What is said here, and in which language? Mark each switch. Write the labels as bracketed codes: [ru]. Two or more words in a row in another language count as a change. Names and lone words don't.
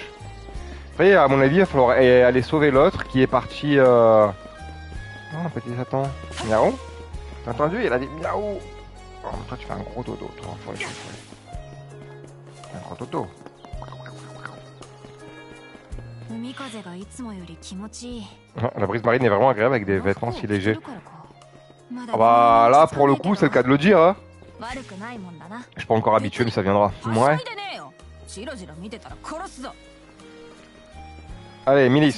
[fr] Après, à mon avis, il va falloir aller sauver l'autre qui est parti. Non, petit Satan. Miaou. T'as entendu? Il a dit miaou. Oh, toi, tu fais un gros dodo. Toi, faut aller. Un gros dodo. Ah, la brise marine est vraiment agréable avec des vêtements si légers. [ja] 風がいつもより気持ちいい。 [fr] Ah, on dirait que c'est une petite fille. [ja] 風が吹くねえな。 [fr] Ah, elle a l'air bien. [ja] うん。 [fr] Ouais, on va lui mettre en jaune. [ja] うん。 うわるくねえな。 [fr] Ça, c'est le... Là, on va lui mettre comme ça. Ah bah là, pour le coup, c'est le cas de le dire. Hein. Je suis pas encore habitué, mais ça viendra. Ouais. Allez, milice.